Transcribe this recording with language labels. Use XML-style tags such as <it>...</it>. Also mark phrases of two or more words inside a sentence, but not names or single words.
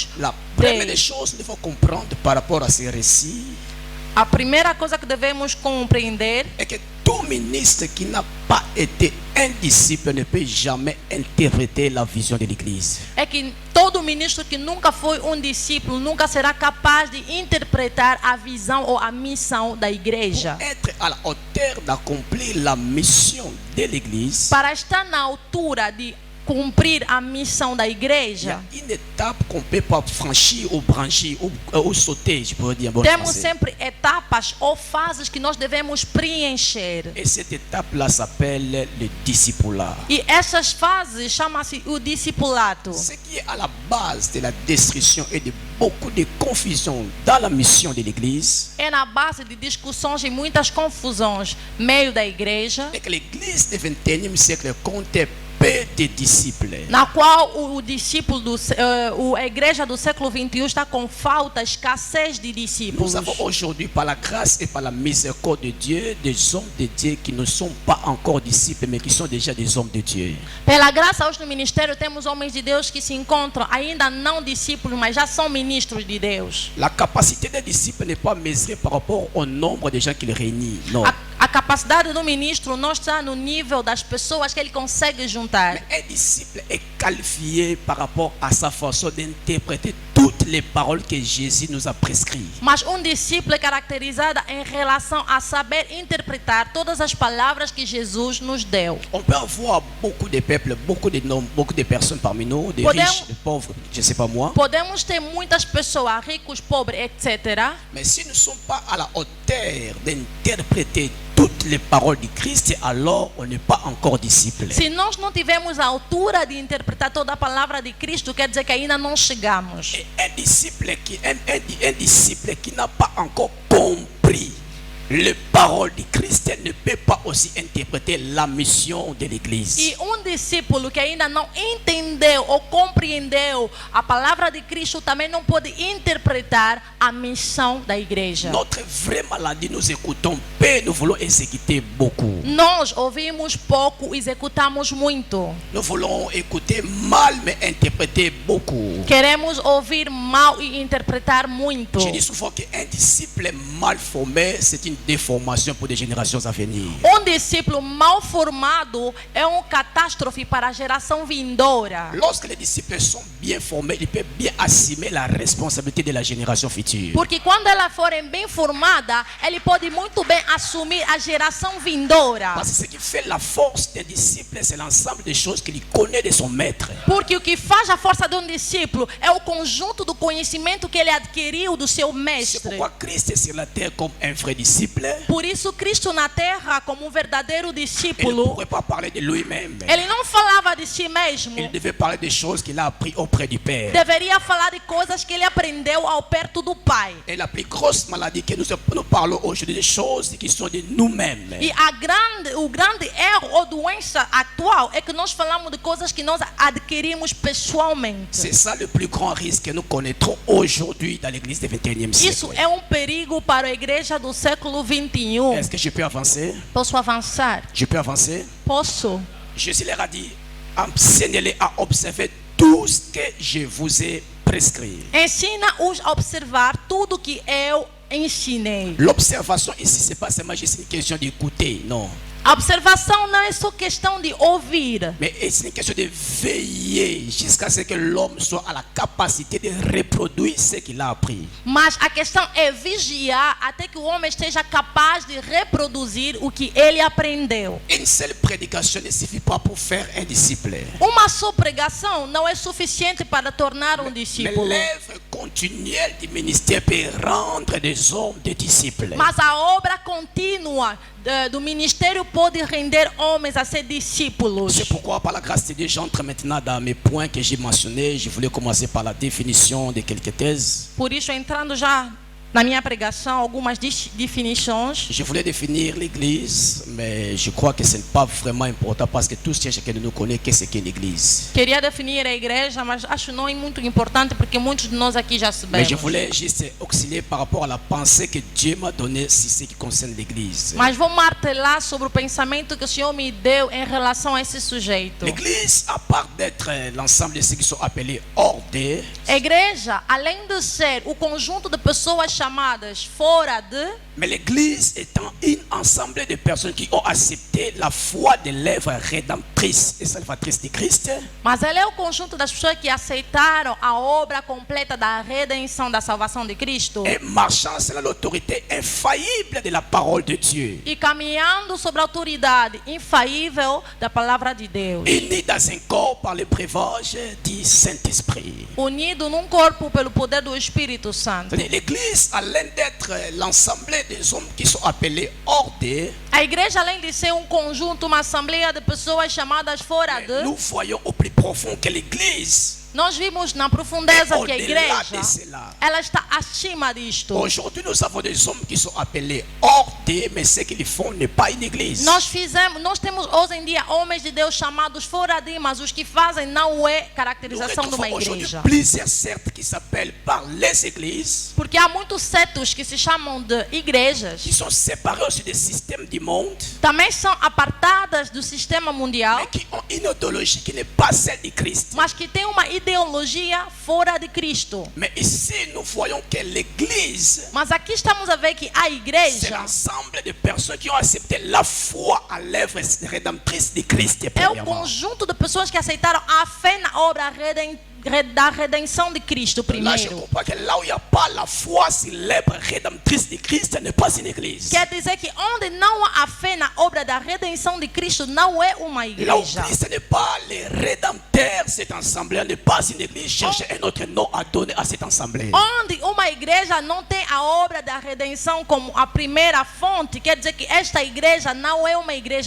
<fr>La première dei. chose qu'il faut comprendre par rapport à ces récits</fr> <pt>A primeira coisa que devemos compreender</pt> <fr>est que tout ministre qui n'a pas été un disciple ne peut jamais interpréter la vision de l'Église.</fr> <pt>é que todo ministro que nunca foi um discípulo nunca será capaz de interpretar a visão ou a missão da igreja.</pt> <fr>Pour être à la hauteur d'accomplir la mission de l'Église,</fr> <pt>Para estar na altura de cumprir a missão da</pt> <fr>il y</fr> <pt>igreja,</pt> <fr>a une étape qu'on ne peut pas franchir ou branchir ou sauter, je pourrais dire en bon</fr> <pt>temos</pt> <fr>français.</fr> <pt>sempre etapas ou fases que nós devemos preencher.</pt> <fr>Et cette étape-là s'appelle le discipulat.</fr> <pt>E essas fases chama-se o discipulado.</pt> <fr>Ce qui est à la base de la destruction et de beaucoup de confusion dans la mission de l'Église,</fr> <pt>É na base de discussões e muitas confusões meio da igreja,</pt> <fr>et que l'Église du XXIe siècle comptait peu de disciples.</fr> <pt>na qual o discípulo a igreja do século 21 está com falta, escassez de discípulos.</pt> <fr>Nous avons aujourd'hui, par la grâce et par la miséricorde de Dieu, des hommes de Dieu qui ne sont pas encore disciples, mais qui sont déjà des hommes de Dieu.</fr> <pt>Pela graça, hoje no ministério temos homens de Deus que se encontram ainda não discípulos, mas já são ministros de Deus.</pt> <fr>La capacité des disciples n'est pas mesurée par rapport au nombre de gens qu'il réunit. Non.</fr> <pt>A capacidade do ministro não está no nível das pessoas que ele consegue juntar.</pt> <fr>Mais un disciple est qualifié par rapport à sa façon d'interpréter toutes les paroles que Jésus nous a prescrites.</fr> <pt>Mas discípulo é caracterizado em relação a saber interpretar todas as palavras que Jesus nos deu.</pt> <fr>On peut avoir beaucoup de peuples, beaucoup de noms, beaucoup de personnes parmi nous, des riches, des pauvres, je ne sais pas moi.</fr> <pt>Podemos ter muitas pessoas, ricos, pobres, etc.</pt> <fr>Mais si nous ne sommes pas à la hauteur d'interpréter toutes les paroles du Christ, alors on n'est pas encore disciple.</fr> <pt>Se nós não tivermos a altura de interpretar toda a palavra de Cristo, quer dizer que ainda não chegamos.</pt> <fr>Et un disciple qui n'a pas encore compris les paroles de Christ ne peuvent pas aussi interpréter la mission de l'église.</fr> <pt>E discípulo que ainda não entendeu ou compreendeu a palavra de Cristo também não pode interpretar a missão da igreja.</pt> <fr>Notre vraie maladie, nous écoutons peu, nous voulons exécuter beaucoup.</fr> <pt>Nós ouvimos pouco, executamos muito.</pt> <fr>Nous voulons écouter mal, mais interpréter beaucoup.</fr> <pt>Queremos ouvir mal e interpretar muito.</pt> <fr>Je dis souvent qu'un disciple mal formé, c'est une déformation pour des générations à venir.</fr> <pt>Discípulo mal formado é catástrofe para a geração vindoura.</pt> <fr>Lorsque les disciples sont bien formés, ils peuvent bien assumer la responsabilité de la génération future.</fr> <pt>Porque quando elas forem bem formadas, ele pode muito bem assumir a geração vindoura.</pt> <fr>Parce que ce qui fait la force des disciples, c'est l'ensemble des choses qu'il connaît de son maître.</fr> <pt>Porque o que faz a força de discípulo é o conjunto do conhecimento que ele adquiriu do seu mestre.</pt> <fr>C'est pourquoi Christ est sur la terre comme un vrai disciple.</fr> <pt>Por isso Cristo na terra como verdadeiro</pt> <fr>Il ne</fr> <pt>discípulo.</pt> <fr>pourrait pas parler de lui-même.</fr> <pt>Ele não falava de si mesmo.</pt> <fr>Il devait parler des choses qu'il a appris auprès du Père.</fr> <pt>Deveria falar de coisas que ele aprendeu ao perto do Pai.</pt> <fr>Et la plus grosse maladie que nous parlons aujourd'hui, des choses qui sont de nous-mêmes.</fr> <pt>E o grande erro ou doença atual é que nós falamos de coisas que nós adquirimos pessoalmente.</pt> <fr>C'est ça le plus grand risque que nous connaîtrons aujourd'hui dans l'église du 21e siècle.</fr> <pt>Isso é perigo para a igreja do século 21.</pt> <fr>Est-ce que je peux avancer?</fr> <pt>Posso avançar?</pt> <fr>Je peux avancer?</fr> <pt>Posso.</pt> <fr>Jésus leur a dit, enseignez-les à observer tout ce que je vous ai prescrit.</fr> <pt>Ensina-os a observar tudo que eu ensinei.</pt> <fr>L'observation ici, c'est pas seulement juste une question d'écouter, non.</fr> <pt>A observação não é só questão de ouvir,</pt> <fr>mais c'est une question de veiller jusqu'à ce que l'homme soit à la capacité de reproduire ce qu'il a appris.</fr> <pt>mas a questão é vigiar até que o homem esteja capaz de reproduzir o que ele aprendeu.</pt> <fr>Une seule prédication ne suffit pas pour faire un disciple.</fr> <pt>Uma só pregação não é suficiente para tornar</pt> <fr>Mais</fr> <pt>discípulo.</pt> <fr>l'œuvre continuelle du ministère peut rendre des hommes des disciples.</fr> <pt>Mas a obra contínua do ministério pode render homens a ser discípulos.</pt> <fr>C'est pourquoi, par la grâce de Dieu, j'entre maintenant dans mes points que j'ai mentionnés. Je voulais commencer par la définition de quelques thèses.</fr> <pt>Por isso, entrando já na minha pregação, algumas definições.</pt> <fr>Je voulais définir l'église, mais je crois que ce n'est pas vraiment important parce que tous chacun de nous connaît qu'est-ce qu'est l'église.</fr> <pt>Queria definir a igreja, mas acho não é muito importante porque muitos de nós aqui já sabemos.</pt> <fr>Mais je voulais juste auxilier par rapport à la pensée que Dieu m'a donnée sur ce qui concerne l'église.</fr> <pt>Mas vou martelar sobre o pensamento que o Senhor me deu em relação a esse sujeito.</pt> <fr>L'église, à part d'être l'ensemble de ceux qui sont appelés hors d'eux,</fr> <pt>A igreja, além de ser o conjunto de pessoas chamadas fora de,</pt> <fr>mais l'église étant une ensemble de personnes qui ont accepté la foi de l'œuvre rédemptrice et salvatrice de Christ,</fr> <pt>mas ela é o conjunto das pessoas que aceitaram a obra completa da redenção, da salvação de Cristo.</pt> <fr>et marchant selon l'autorité infaillible de la parole de Dieu,</fr> <pt>E caminhando sobre a autoridade infaível da palavra de Deus.</pt> <fr>unis dans un corps par le breuvage du Saint-Esprit.</fr> <pt>Unido num corpo pelo poder do Espírito Santo.</pt> <fr>L'église, à l'un d'être l'ensemble des hommes qui sont appelés hors d'eux,</fr> <pt>A igreja, além de ser conjunto, uma assembleia de pessoas chamadas fora de,</pt> <fr>nous voyons au plus profond que l'église,</fr> <pt>nós vimos na profundeza que a</pt> <fr>au-delà</fr> <pt>igreja,</pt> <fr>de cela.</fr> <pt>ela está acima disto.</pt> <fr>Aujourd'hui, nous avons des hommes qui sont appelés hors d'eux, mais ce qu'ils font n'est pas une église.</fr> <pt>Nós temos hoje em dia homens de Deus chamados fora de, mas os que fazem não é</pt> <fr>Nous</fr> <pt>caracterização de uma</pt> <fr>retrouvons aujourd'hui</fr> <pt>igreja.</pt> <fr>plusieurs sectes qui s'appellent par les églises,</fr> <pt>Porque há muitos setos que se chamam de igrejas,</pt> <fr>qui sont séparés aussi des systèmes du monde,</fr> <pt>também são apartadas do sistema mundial,</pt> <fr>mais qui ont une idéologie qui n'est pas celle de Christ.</fr> <pt>mas que tem uma ideologia fora de Cristo.</pt> <fr>Mais ici, nous voyons que l'église,</fr> <pt>Mas aqui estamos a ver que a</pt> <fr>c'est</fr> <pt>igreja</pt> <fr>l'ensemble de personnes qui ont accepté la foi à l'œuvre rédemptrice de Christ.</fr> <pt>é o</pt> <fr>premièrement.</fr> <pt>conjunto de pessoas que aceitaram a fé na obra da redenção de Cristo</pt> <fr>Là, je</fr> <pt>primeiro.</pt> <fr>comprends que là où il n'y a pas la foi sur l'œuvre rédemptrice de Christ, ce n'est pas une église.</fr> <pt>Quer dizer que onde não há a fé na obra da redenção de Cristo, não é uma</pt> <fr>Là où</fr> <pt>igreja.</pt> <fr>Christ n'est pas le rédempteur, cette assemblée n'est pas une église. Cherchez un autre nom à donner à cette assemblée.</fr> <pt>Onde uma igreja não tem a obra da redenção como a primeira fonte, quer dizer que esta igreja não é uma igreja.</pt>